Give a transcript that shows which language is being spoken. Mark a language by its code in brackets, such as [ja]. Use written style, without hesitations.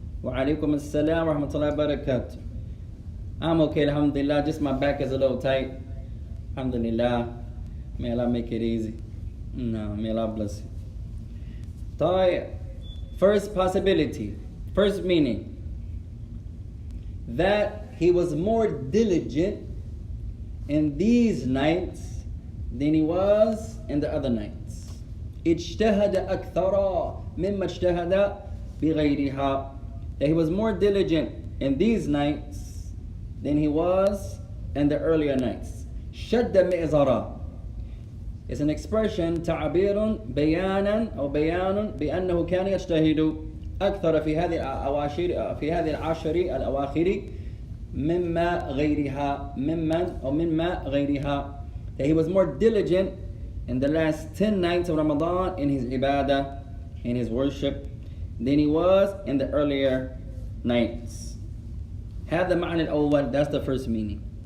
[ar] وعليكم السلام ورحمة الله وبركاته. [en] I'm okay, alhamdulillah, just my back is a little tight. Alhamdulillah. May Allah make it easy. No, may Allah bless you. First possibility, first meaning, that he was more diligent in these nights than he was in the other nights. [ar] اجتهد أكثر مما اجتهد بغيرها. [en] That he was more diligent in these nights than he was in the earlier nights. [ar] شد مئزرا. [en] It's an expression, [ar] تعبير بيانا أو بيان بأنه كان يجتهد أكثر في هذه الأواشر في هذه العشر الأواخر مما غيرها مما غيرها. [en] That he was more diligent in the last 10 nights of Ramadan in his ibadah, in his worship, than he was in the earlier nights. [ar] هذا معنى الأول, [en] that's the first meaning.